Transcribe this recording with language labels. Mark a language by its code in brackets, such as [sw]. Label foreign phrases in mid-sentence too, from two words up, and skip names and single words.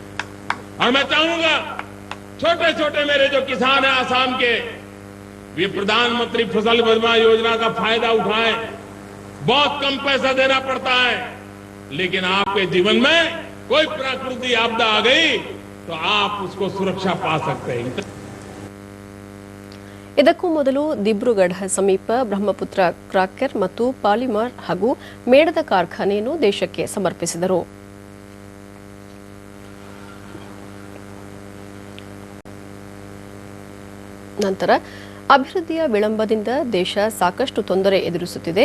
[hi] और मैं चाहूंगा छोटे छोटे मेरे जो किसान हैं आसाम के, वे प्रधानमंत्री फसल बीमा योजना का फायदा उठाएं। बहुत कम पैसा देना पड़ता है, लेकिन आपके जीवन में कोई प्राकृतिक आपदा आ गई तो आप उसको सुरक्षा पा सकते हैं। [kn] ಇದಕ್ಕೂ ಮೊದಲು ದಿಬ್ರುಗಢ ಸಮೀಪ ಬ್ರಹ್ಮಪುತ್ರ ಕ್ರಾಕರ್ ಮತ್ತು ಪಾಲಿಮರ್ ಹಾಗೂ ಮೇಣದ ಕಾರ್ಖಾನೆಯನ್ನು ದೇಶಕ್ಕೆ ಸಮರ್ಪಿಸಿದರು. ನಂತರ ಅಭಿವೃದ್ಧಿಯ ವಿಳಂಬದಿಂದ ದೇಶ ಸಾಕಷ್ಟು ತೊಂದರೆ ಎದುರಿಸುತ್ತಿದೆ.